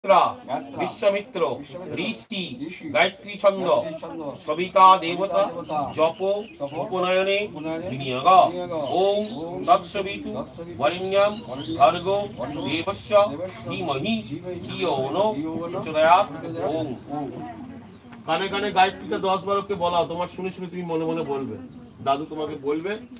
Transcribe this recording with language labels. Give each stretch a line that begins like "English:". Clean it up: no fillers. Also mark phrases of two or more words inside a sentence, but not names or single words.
Sanskrit: विश्वामित्र ऋषि गायत्री छंद सविता देवता जप उपनयने विनियोग ओम तत्सवितु वरेण्यं भर्गो देवस्य धीमहि धियो नो प्रचोदयात् ओम।
Bangla: কানে কানে গায়ত্রীটা 10-12 কে বলাও, তোমার শুনে শুনে তুমি মনে মনে বলবে, দাদু তোমাকে বলবে।